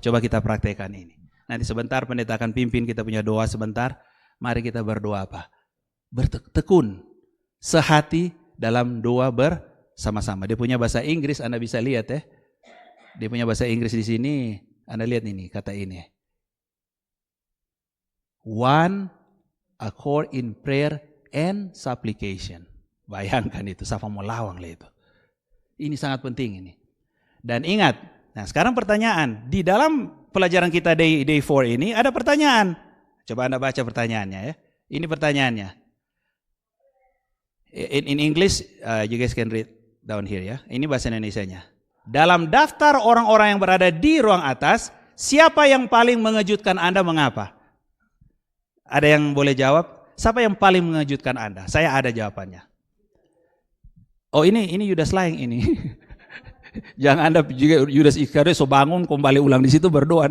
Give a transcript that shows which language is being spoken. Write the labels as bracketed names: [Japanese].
[Indonesian] Coba kita praktekkan ini. Nanti sebentar pendeta akan pimpin kita punya doa sebentar. Mari kita berdoa apa? Bertekun sehati dalam doa bersama-sama. Dia punya bahasa Inggris, Anda bisa lihat ya. Dia punya bahasa Inggris di sini. Anda lihat ini, kata ini. [English] One accord in prayer and supplication. [Indonesian] Bayangkan itu, sama mau lawang lah itu. Ini sangat penting ini. Dan ingat, nah sekarang pertanyaan. Di dalam pelajaran kita day 4 ini ada pertanyaan. Coba Anda baca pertanyaannya ya. Ini pertanyaannya. [English] In English, you guys can read down here ya. [Indonesian] Ini bahasa Indonesianya. Dalam daftar orang-orang yang berada di ruang atas, siapa yang paling mengejutkan Anda, mengapa? Ada yang boleh jawab? Siapa yang paling mengejutkan Anda? Saya ada jawabannya. Oh ini Yudas lain ini. Jangan Anda juga Yudas Iskariot so bangun kembali ulang di situ berdoa.